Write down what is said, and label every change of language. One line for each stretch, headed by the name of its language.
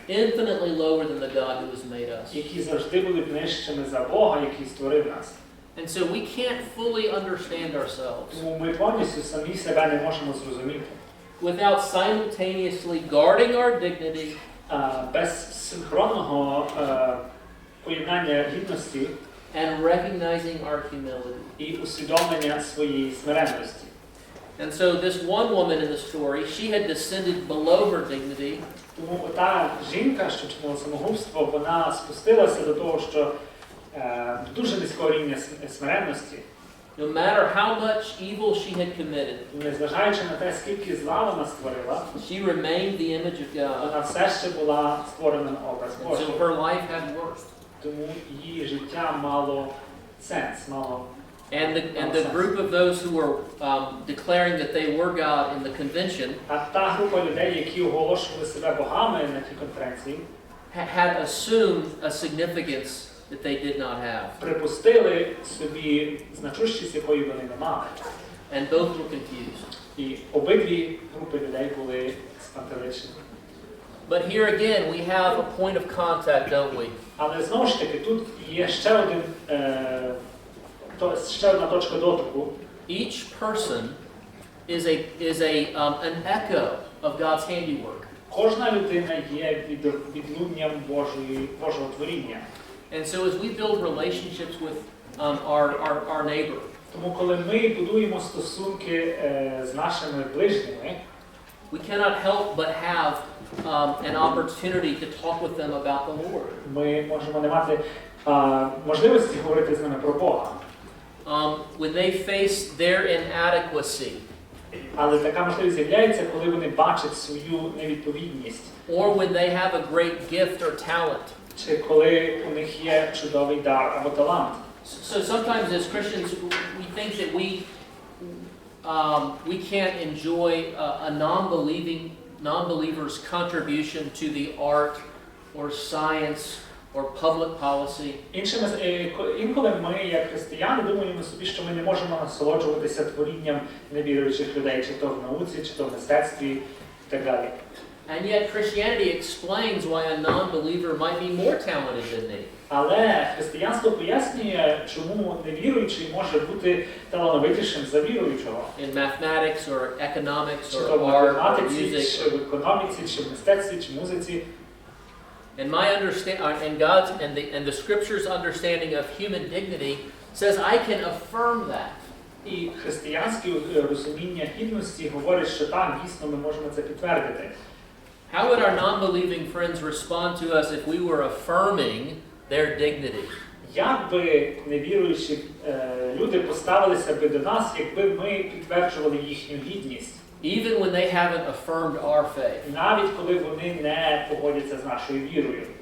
English: Infinitely lower than the God who has made us.
Ukrainian: які завжди були нижчими за Бога, який створив нас.
English: And so we can't fully understand ourselves
Ukrainian: Тому ми повністю самі себе не можемо зрозуміти.
English: without simultaneously guarding our dignity
Ukrainian: Без синхронного поєднання гідності
English: and recognizing our humility.
Ukrainian: і усвідомлення своєї смиренності.
English: And so this one woman in the story, she had descended below her dignity.
Ukrainian: Тому та жінка, що чинила самогубство, вона спустилася до того, що дуже низького рівня смиренності.
English: No matter how much evil she had committed,
Ukrainian: Незважаючи на те, скільки зла вона створила,
English: she remained the image of God.
Ukrainian: вона все ще була створена на образ
English: And
Ukrainian: Божий.
English: so her life had worth.
Ukrainian: Тому її життя мало сенс, мало.
English: And the group of those who were declaring that they were God in the convention
Ukrainian: А та група людей, які оголошували себе богами на тій конференції,
English: had assumed a significance that they did not have.
Ukrainian: припустили собі значущість, якої вони не мали.
English: And both were confused.
Ukrainian: І обидві групи людей були спантеличені.
English: But here again we have a point of contact, don't we?
Ukrainian: Але знову ж таки, тут є ще одна точка дотику.
English: Each person is an echo of God's handiwork.
Ukrainian: Кожна людина є відлунням Божого творіння.
English: And so as we build relationships with our neighbor,
Ukrainian: Тому коли ми будуємо стосунки з нашими ближніми,
English: we cannot help but have an opportunity to talk with them about the Lord.
Ukrainian: ми можемо не мати можливості говорити з ними про Бога.
English: When they face their inadequacy,
Ukrainian: Але така можливість з'являється, коли вони бачать свою невідповідність.
English: or when they have a great gift or talent.
Ukrainian: Чи коли у них є чудовий дар або талант.
English: So sometimes as Christians we think that we can't enjoy a non-believer's contribution to the art or science or public policy.
Ukrainian: Інколи ми, як християни, думаємо собі, що ми не можемо насолоджуватися творінням невіруючих людей, чи то в науці, чи то в мистецтві, і так далі.
English: And yet Christianity explains why a non-believer might be more talented than me.
Ukrainian: Але християнство пояснює, чому невіруючий може бути талановитішим за віруючого.
English: In mathematics or economics
Ukrainian: Чи
English: or
Ukrainian: то в
English: art or
Ukrainian: математиці,
English: music.
Ukrainian: чи в економіці, чи в мистецтві, чи музиці.
English: And my and God's and the Scripture's understanding of human dignity says I can affirm that.
Ukrainian: І християнське розуміння гідності говорить, що так, дійсно, ми можемо це підтвердити.
English: How would our non-believing friends respond to us if we were affirming their dignity?
Ukrainian: Як би невіруючі люди поставилися би до нас, якби ми підтверджували їхню гідність?
English: Even when they haven't affirmed our faith.
Ukrainian: Навіть коли вони не погодяться з нашою вірою.